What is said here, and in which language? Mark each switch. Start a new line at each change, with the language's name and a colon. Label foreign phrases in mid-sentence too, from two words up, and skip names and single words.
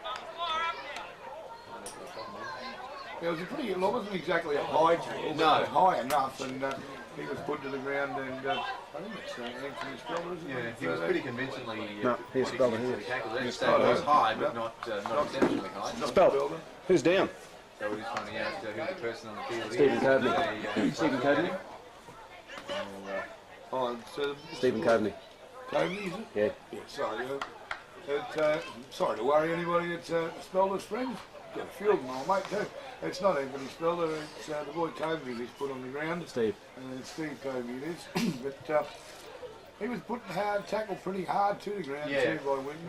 English: it was a pretty, it wasn't exactly a high tackle, but high enough, and he was put to the ground, and I think it's Anthony Spelder, isn't it? Yeah, he was pretty convincingly no, he's Spelder here. It was high, but not exceptionally high. Spelder. Who's down? So we're just finding out who the person on the field Stephen is. Coveney. Stephen Coveney? Stephen Coveney. Coveney, is it? Yeah. Yeah, sorry. Sorry to worry anybody at Spelder's friends. Got a field and all, mate, too. It's not Anthony Spelder, it's the boy Coveney he's put on the ground. Steve. It's Steve Coveney it is. But he was putting tackle pretty hard to the ground too by Winton.